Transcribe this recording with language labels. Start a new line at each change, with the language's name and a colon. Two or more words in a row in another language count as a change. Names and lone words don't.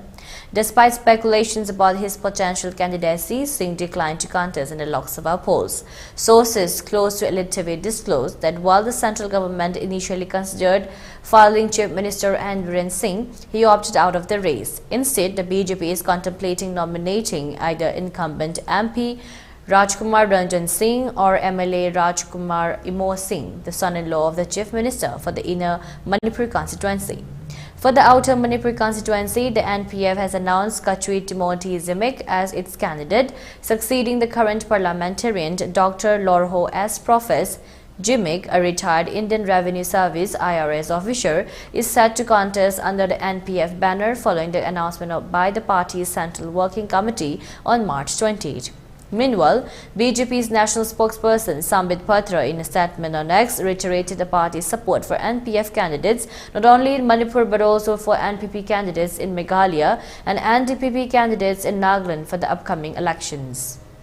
English: Despite speculations about his potential candidacy, Singh declined to contest in the Lok Sabha polls. Sources close to ELITETV disclosed that while the central government initially considered filing Chief Minister Biren Singh, he opted out of the race. Instead, the BJP is contemplating nominating either incumbent MP Rajkumar Ranjan Singh or MLA Rajkumar Imo Singh, the son-in-law of the Chief Minister, for the inner Manipur constituency. For the outer Manipur constituency, the NPF has announced Kachui Timothy Zimik as its candidate, succeeding the current parliamentarian Dr. Lorho S. Profes. Jimik, a retired Indian Revenue Service IRS officer, is set to contest under the NPF banner following the announcement by the party's Central Working Committee on March 20. Meanwhile, BJP's national spokesperson Sambit Patra in a statement on X reiterated the party's support for NPF candidates not only in Manipur but also for NPP candidates in Meghalaya and NDPP candidates in Nagaland for the upcoming elections.